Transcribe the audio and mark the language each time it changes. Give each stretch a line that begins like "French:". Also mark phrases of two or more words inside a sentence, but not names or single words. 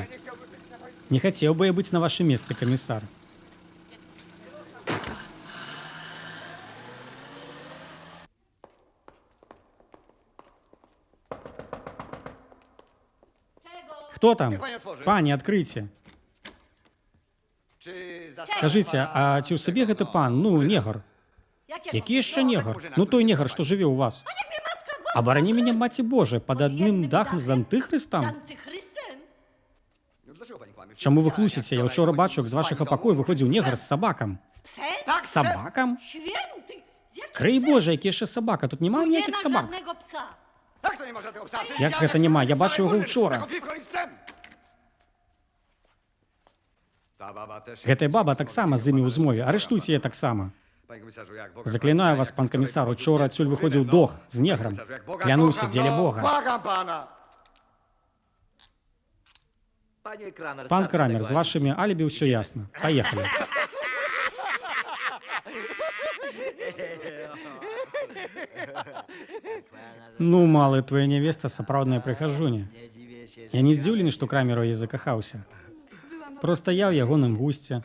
Belarusian: Не хацеў бы я быць на вашым месцы, камісар. Хто там? Пані, адкрыйце.
Polish: Czy za
Belarusian: Скажыце, а ці ў сабе гэты пан, ну, негар? Які яшчэ негар? Ну, той негар, што жыве ў вас. Абарані мяне, маці Божа, пад адным дахам з антыхрыстам?
Polish: No dlaczego pani kłamie?
Belarusian: Чаму вы хлусіце? Я ўчора бачу, як з вашага пакою выходзіў негар з сабакам.
Polish: Tak,
Belarusian: Сабакам?
Polish: Święty!
Belarusian: Крый Божа, які яшчэ сабака? Тут няма ніякіх сабак.
Polish: żadnego psa! Jak to nie ma żadnego psa?
Belarusian: Як гэта няма? Я бачыў яго ўчора.
Polish: Konflikt z psem! Ta baba też...
Belarusian: Гэтая баба таксама з імі ў змове. Арыштуйце яе таксама.
Polish: Panie komisarzu, jak Boga...
Belarusian: Заклінаю вас, пан камісар, учора адсюль выходзіў дох з неграм. Клянуся, дзеля Бога.
Polish: Błagam pana! Panie Kramer,
Belarusian: Пан
Polish: starczy
Belarusian: Крамер,
Polish: tego
Belarusian: з вашымі алібі ўсё ясна. Паехалі. Ну, малы,
Russian: твоя невеста
Belarusian: сапраўдная прыхажуня. Я не здзіўлены, што Крамеру яе закахаўся. Проста я ў ягоным гусце.